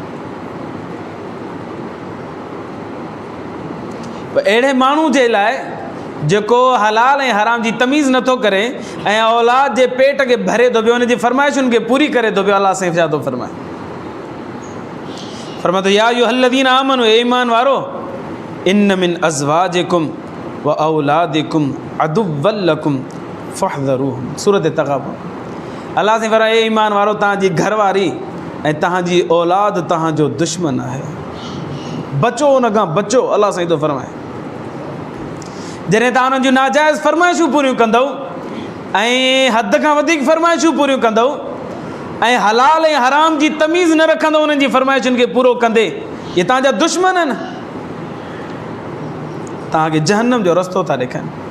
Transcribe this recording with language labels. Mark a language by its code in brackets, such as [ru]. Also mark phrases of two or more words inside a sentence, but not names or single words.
[sd] अहिड़े माण्हू जे लाइ जेको हलाल ऐं हराम जी तमीज़ नथो करे ऐं औलाद जे पेट खे भरे थो पियो, उनजी फरमाइशुनि खे पूरी करे थो पियो, अलाह साईं छा थो फरमाए? फरमाए थो [ar] يا أيها الذين آمنوا, [sd] ए ईमान वारो, [ar] إن من أزواجكم وأولادكم عدوا لكم فاحذروهم. [sd] सूरत तग़ाबुन। अलाह साईं फरमाए ए ईमान वारो, तव्हांजी घरवारी ऐं तव्हांजी औलाद तव्हांजो दुश्मन आहे, बचो उन खां बचो। अलाह साईं थो फरमाए जॾहिं तव्हां उन्हनि जूं नाजाइज़ फरमाइशूं पूरियूं कंदव ऐं हद खां वधीक फरमाइशूं पूरियूं कंदव ऐं हलाल ऐं हराम जी तमीज़ न रखंदव उन्हनि जी फरमाइशुनि खे पूरो कंदे, इहे तव्हांजा दुश्मन आहिनि, तव्हांखे जहन्नम जो रस्तो था ॾेखारीनि।